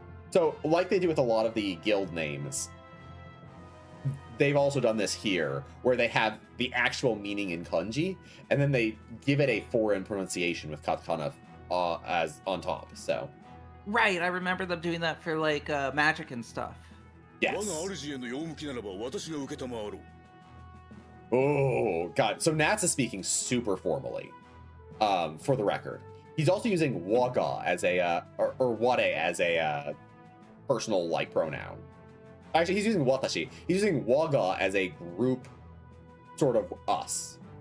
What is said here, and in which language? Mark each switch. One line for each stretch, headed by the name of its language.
English: So, like they do with a lot of the guild names, they've also done this here, where they have the actual meaning in kanji, and then they give it a foreign pronunciation with katakana as on top. So, Right, I remember them doing that for like magic and stuff.
Japanese: 我
English: yes.
Japanese: が主への用向きならば私が受けたまわろう。
English: Oh, God. So Nats is speaking super formally, for the record. He's also using waga as a, or ware as a personal, like, pronoun. Actually, he's using watashi. He's using waga as a group, sort of us.